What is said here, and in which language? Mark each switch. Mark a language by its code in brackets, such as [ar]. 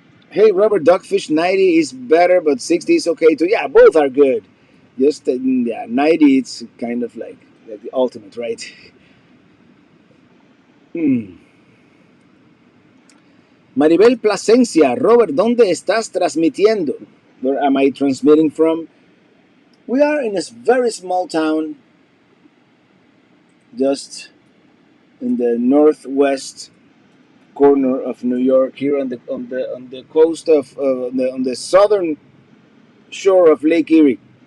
[en] Hey, Robert, Dogfish 90 is better, but 60 is okay too. Yeah, both are good. Just yeah, 90 it's kind of like the ultimate, right? Hmm. [es] Maribel Plasencia, Robert, ¿dónde estás transmitiendo? [en] Where am I transmitting from? We are in a very small town, just in the northwest corner of New York, here on the coast of on the southern shore of Lake Erie.